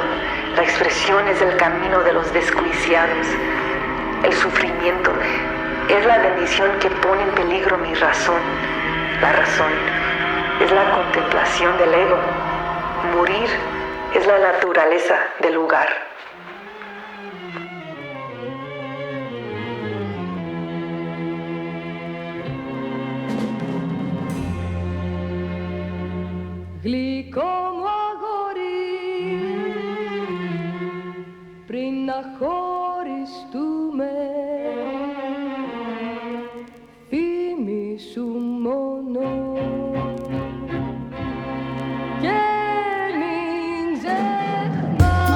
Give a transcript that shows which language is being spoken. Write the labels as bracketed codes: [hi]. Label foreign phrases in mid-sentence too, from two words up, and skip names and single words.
[es] La expresión es el camino de los desjuiciados. El sufrimiento es la bendición que pone en peligro mi razón. La razón es la contemplación del ego. Morir es la naturaleza del lugar. [el] Γλυκό μου αγόρι, πριν να χωριστούμε, θυμήσου μόνο και μην ξεχνάς.